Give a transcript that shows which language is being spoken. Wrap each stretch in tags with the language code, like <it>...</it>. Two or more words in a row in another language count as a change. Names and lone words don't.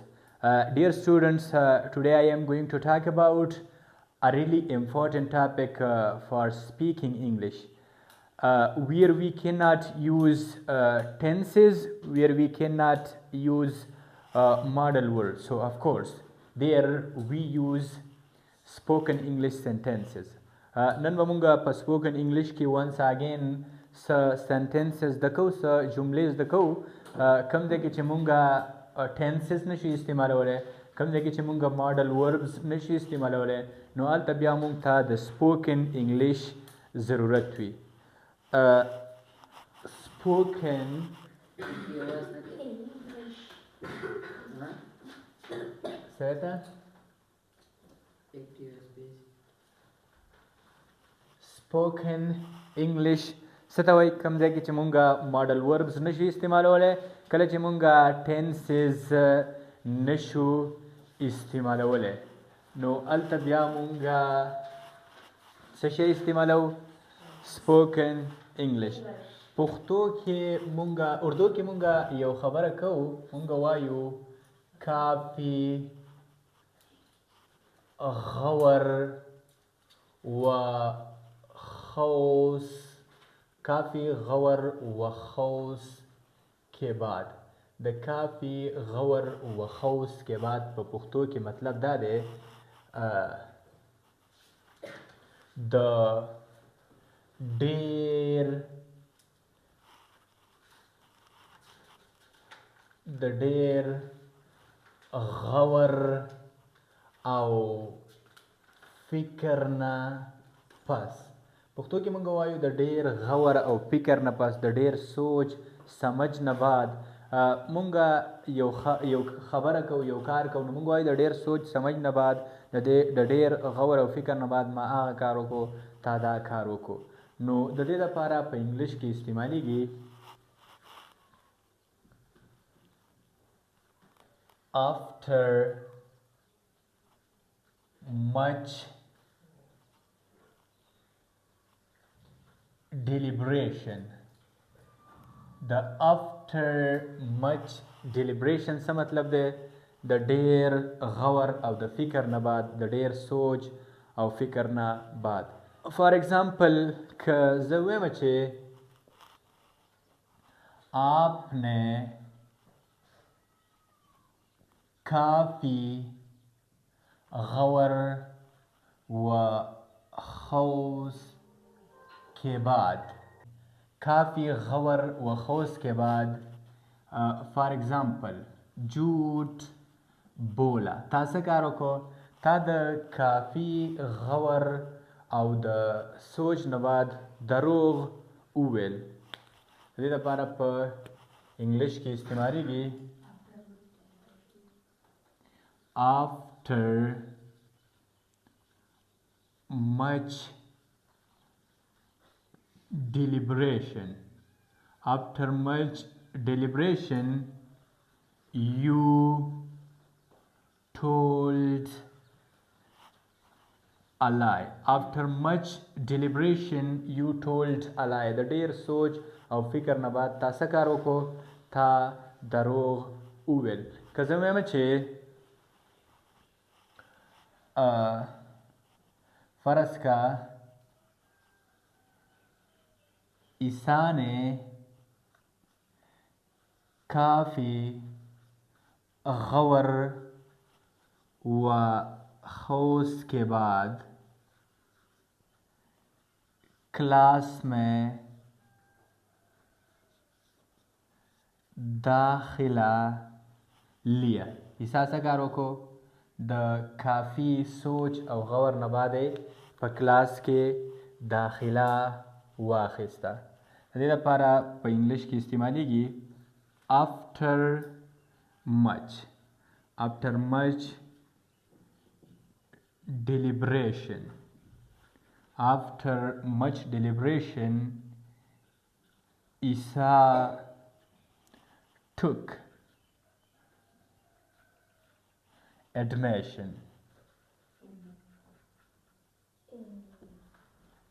<en>Dear students, today I am going to talk about a really important topic for speaking English, where we cannot use tenses, where we cannot use model words. So of course, there we use spoken English sentences.</en> <ps>نن به مونږ په</ps> <en>spoken English</en> <ps>کې</ps> <en>once again sentences</en> <ps>زده کوو، جملې زده کوو، کوم ځای کې چې مونږ tenses نشي استعمالولی، کوم ځای کې چې مونږ</ps> <en>model verbs</en> <ps>نشي استعمالولی، نو هلته بیا مونږ ته د</ps> <en>spoken English</en> <ps>ضرورت وي. spoken څه</ps> <en>spoken English</en> <ps>څه ته وایي؟ کوم ځای کې چې مونږ</ps> <en>model verbs</en> <ps>نشي استعمالولی، کله چې مونږ tenses نشو استعمالولی، نو هلته بیا مونږ څه شی استعمالو؟</ps> <en>spoken English.</en> <ps>پښتو کې مونږ اردو کې مونږ یو خبره کوو، مونږ وایو</ps> <ur>کافي غور و خوص، کافی غور و خوص کے بعد.</ur> <ps>د</ps> <ur>کافی غور و خوص کے بعد</ur> <ps>په پښتو کې مطلب دا دی د ډیر غور او فکر نه پس. پښتو کې مونږ وایو د ډیر غور او فکر نه پس، د ډیر سوچ سمجھ نه بعد مونږ یو خبره کوو، یو کار کوو، نو مونږ وایو د ډیر سوچ سمجھ نه بعد، د ډیر غور او فکر نه بعد ما هغه کار وکړو، تا دا کار وکړو. نو د دې لپاره په انګلیش کې استعمالیږي</ps> <en>after much deliberation. The after much deliberation</en> <ps>څه مطلب دی؟ د ډیر غور او د فکر نه بعد، د ډیر سوچ او فکر نه بعد.</ps> <en>for example</en> <ps>که زه ویم چې</ps> <ur>آپ نے کافی غور و خوص کے بعد، کافی غور و خوص کے بعد</ur> <en>for example</en> <ur>جھوٹ بولا.</ur> <ps>تا څه کار وکړو؟ تا د کافی غور او د سوچ نه بعد دروغ وویل. د دې لپاره په انګلیش کې استعمالیږي</ps> <en>after much deliberation. After much deliberation you told a lie. After much deliberation you told a lie.</en> <ps>د ډیر سوچ او فکر نه بعد تا څه کار وکړو؟ تا دروغ وویل. که زه وایم چې</ps> <ur>فرض کا عیسی نے کافی غور و خوص کے بعد کلاس میں داخلہ لیا.</ur> <ps>عیسی څه کار وکړو؟ د کافی سوچ او غور نه بعد په کلاس کې داخله واخیسته. د دې لپاره په انګلیش کې استعمالیږي</ps> <en>after much deliberation. After much deliberation Isa took admission.</en>